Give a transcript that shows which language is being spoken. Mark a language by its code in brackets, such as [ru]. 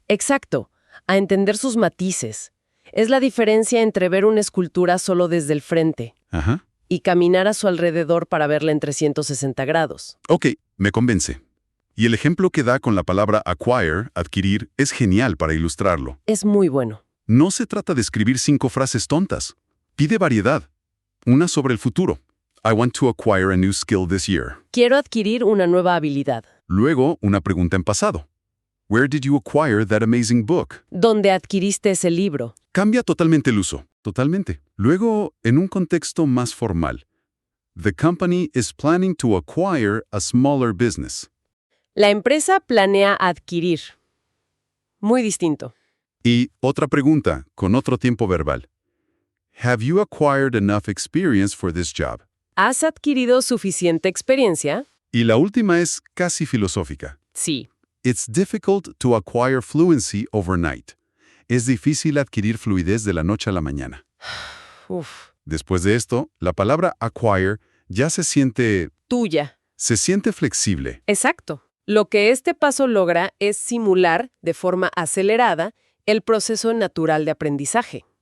[es] Exacto, a entender sus matices. Es la diferencia entre ver una escultura solo desde el frente Ajá. y caminar a su alrededor para verla en 360 grados. Ok, me convence. Y el ejemplo que da con la palabra acquire, adquirir, es genial para ilustrarlo. Es muy bueno. No se trata de escribir 5 frases tontas. Pide variedad. Una sobre el futuro. [en] I want to acquire a new skill this year. [es] Quiero adquirir una nueva habilidad. Luego, una pregunta en pasado. [en] Where did you acquire that amazing book? [es] ¿Dónde adquiriste ese libro? Cambia totalmente el uso. Totalmente. Luego, en un contexto más formal. [en] The company is planning to acquire a smaller business. [es] La empresa planea adquirir. Muy distinto. Y otra pregunta, con otro tiempo verbal. [en] Have you acquired enough experience for this job? [es] ¿Has adquirido suficiente experiencia? Y la última es casi filosófica. Sí. [en] It's difficult to acquire fluency overnight. [es] Es difícil adquirir fluidez de la noche a la mañana. Uf. Después de esto, la palabra acquire ya se siente flexible. Exacto. Lo que este paso logra es simular, de forma acelerada, el proceso natural de aprendizaje.